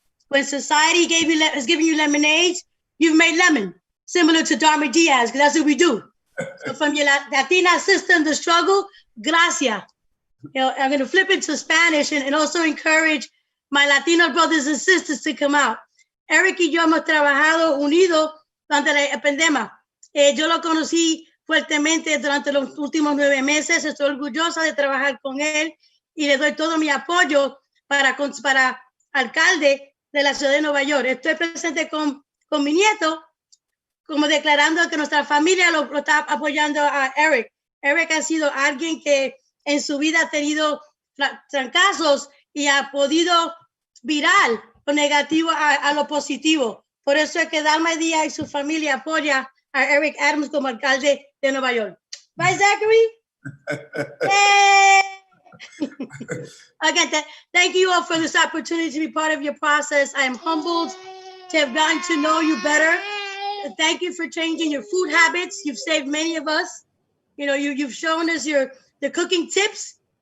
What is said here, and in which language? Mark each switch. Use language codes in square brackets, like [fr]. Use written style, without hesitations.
[en] When society has given you lemonades, you've made lemon, similar to Darmy Diaz, because that's what we do. So from your Latina sister in the struggle, gracias. I'm going to flip it to Spanish and also encourage my Latino brothers and sisters to come out. [es] Eric y yo hemos trabajado unidos durante la pandemia. Yo lo conocí fuertemente durante los últimos 9 meses. Estoy orgullosa de trabajar con él y le doy todo mi apoyo para alcalde de la ciudad de Nueva York. Estoy presente con mi nieto, como declarando que nuestra familia lo está apoyando a Eric. Eric ha sido alguien que en su vida ha tenido fracasos y ha podido virar lo negativo a lo positivo. Por eso es que Dalma Díaz y su familia apoya a Eric Adams como alcalde de Nueva York. [en] Right, Zachary? Hey! Again, thank you all for this opportunity to be part of your process. I am humbled to have gotten to know you better. Thank you for changing your food habits. You've saved many of us. You've shown us the cooking tips.